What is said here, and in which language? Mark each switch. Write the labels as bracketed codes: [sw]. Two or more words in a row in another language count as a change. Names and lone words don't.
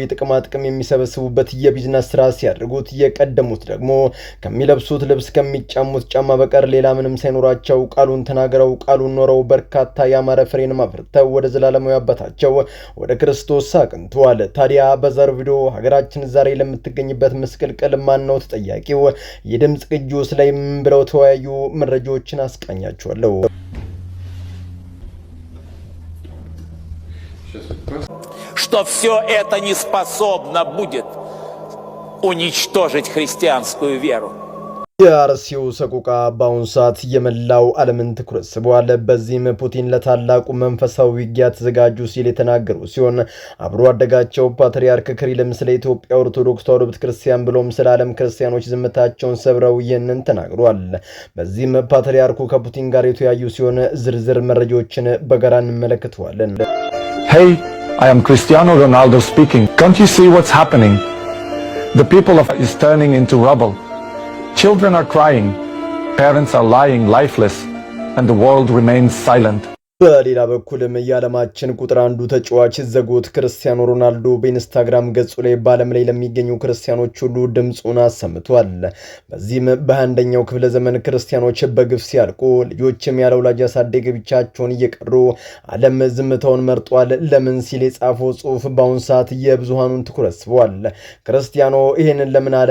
[am] ጥቅማ ጥቅም የሚሰበስቡበት የቢዝነስ ስራ ሲያደርጉት፣ የቀደሙት ደግሞ ከሚለብሱት ልብስ ከሚጫሙት ጫማ በቀር ሌላ ምንም ሳይኖራቸው ቃሉን ተናግረው ቃሉን ኖረው በርካታ ያማረ ፍሬን አፍርተው ወደ ዘላለማዊ አባታቸው ወደ ክርስቶስ አቅንተዋል። ታዲያ በዛሬው ቪዲዮ ሀገራችን ዛሬ ለምትገኝበት ምስቅልቅል ማን ነው ተጠያቂው? የድምጽ ቅጂውስ ላይ ምን ብለው ተወያዩ? መረጃዎችን አስቃኛችኋለሁ። [ru] Что все это не способно будет уничтожить христианскую веру. [am] የአርሲው ሰቆቃ በአሁኑ ሰዓት የመላው ዓለምን ትኩረት ስቧል። በዚህም ፑቲን ለታላቁ መንፈሳዊ ውጊያ ተዘጋጁ ሲል የተናገሩ ሲሆን አብሮ አደጋቸው ፓትርያርክ ክሪልም ስለ ኢትዮጵያ ኦርቶዶክስ ተዋሕዶ ቤተክርስቲያን ብሎም ስለ ዓለም ክርስቲያኖች ዝምታቸውን ሰብረው ይህንን ተናግሯል። በዚህም ፓትርያርኩ ከፑቲን ጋር የተወያዩ ሲሆን ዝርዝር መረጃዎችን በጋራ እንመለከተዋለን። [en] Hey, I am Cristiano Ronaldo speaking. Can't you see what's happening? The people of is turning into rubble. Children are crying, parents are lying lifeless, and the world remains silent. [am] በሌላ በኩልም የዓለማችን ቁጥር አንዱ ተጫዋች ዘጎት ክርስቲያኖ ሮናልዶ በኢንስታግራም ገጹ ላይ በዓለም ላይ ለሚገኙ ክርስቲያኖች ሁሉ ድምጹን አሰምቷል። በዚህም በ21ኛው ክፍለ ዘመን ክርስቲያኖች በግፍ ሲያልቁ ልጆችም ያለ ወላጅ አሳዳጊ ብቻቸውን እየቀሩ ዓለም ዝምታውን መርጧል። ለምን ሲል የጻፈው ጽሑፍ በአሁኑ ሰዓት የብዙሃኑን ትኩረት ስቧል። ክርስቲያኖ ይህንን ለምን አለ?